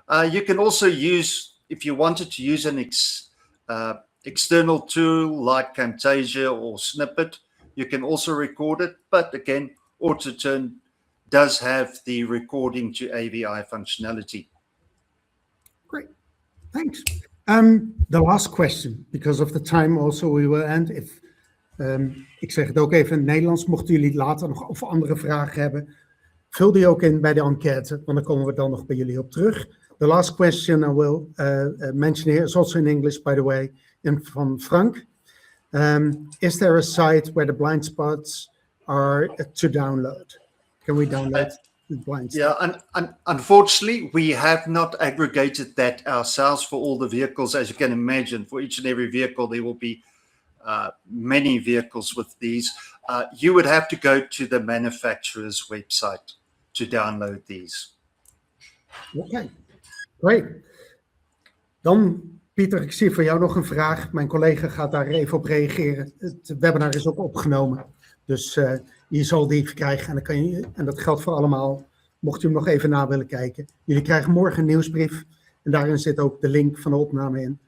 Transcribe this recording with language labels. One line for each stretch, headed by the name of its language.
English: You can also use, if you wanted to use an external tool like Camtasia or Snippet, you can also record it. But again, AutoTURN does have the recording to AVI functionality. Great, thanks. The last question, because of the time also we will end.
Dutch: Ik zeg het ook even in het Nederlands, mochten jullie later nog of andere vragen hebben, vul die ook in bij de enquête, want dan komen we dan nog bij jullie op terug.
English: The last question I will mention here is also in English, by the way, from Frank. Is there a site where the blind spots are to download? Can we download the blind spots? Yeah, unfortunately, we have not aggregated that ourselves for all the vehicles. As you can imagine, for each and every vehicle, there will be many vehicles with these. You would have to go to the manufacturer's website to download these. Okay, great.
Dutch: Dan, Pieter, ik zie voor jou nog een vraag. Mijn collega gaat daar even op reageren. Het webinar is ook opgenomen, dus je zal die krijgen. En, dan kan je, en dat geldt voor allemaal, mocht je hem nog even na willen kijken. Jullie krijgen morgen een nieuwsbrief en daarin zit ook de link van de opname in.